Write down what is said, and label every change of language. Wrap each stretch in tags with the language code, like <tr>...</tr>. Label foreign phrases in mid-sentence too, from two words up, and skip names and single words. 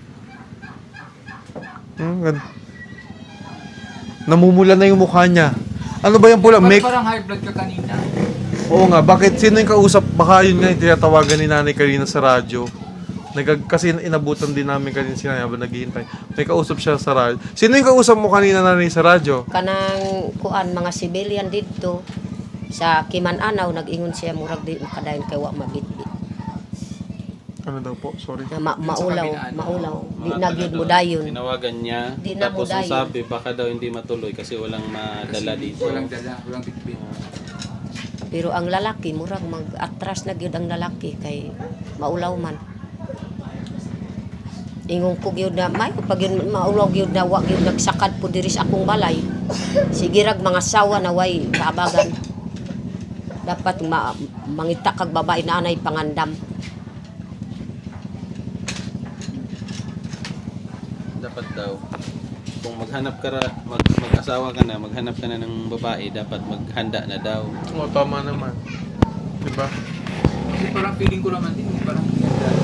<tl>Namumula na yung mukha niya. Ano ba yung pula? Parang high blood ka kanina. Oo nga, bakit? Sino yung kausap? Baka yun nga yung tinatawagan ni Nanay kanina sa radyo. Kasi inabutan din namin kanina si Nanay habang naghihintay. May kausap siya sa radyo. Sino yung kausap mo kanina, Nanay, sa radyo?</tl> <ceb>Kanang kuan mga civilian dito sa Kiman-Anaw nag-ingon siya murag di makadayon kay wa mabitbit.</ceb> <tl>Ano daw po? Sorry.</tl> <ceb>Na maulaw. Di Mga na gyud mo dayon.</ceb> <tl>Tinawagan niya.</tl> <ceb>Di na mo</ceb> <tl>Tapos ang</tl> <ceb>dayon.</ceb> <tl>sabi, baka daw hindi matuloy kasi walang madala dito. Walang dala, walang bitbit.</tl> <ceb>Pero ang lalaki murag mag-atras na gyud ang lalaki kay maulaw man. Ingon ko gyud na may pag yun maulaw gyud na wa gyud nagsakad po diri sa akong balay. Sige rag mga sawa na way kaabagan. Dapat mangita kag babae na anay pangandam.</ceb> <tl>Dapat daw, kung mag-asawa ka na, maghanap ka na ng babae, dapat maghanda na daw. Oo, tama naman. Diba? Kasi parang feeling ko naman din, parang</tl>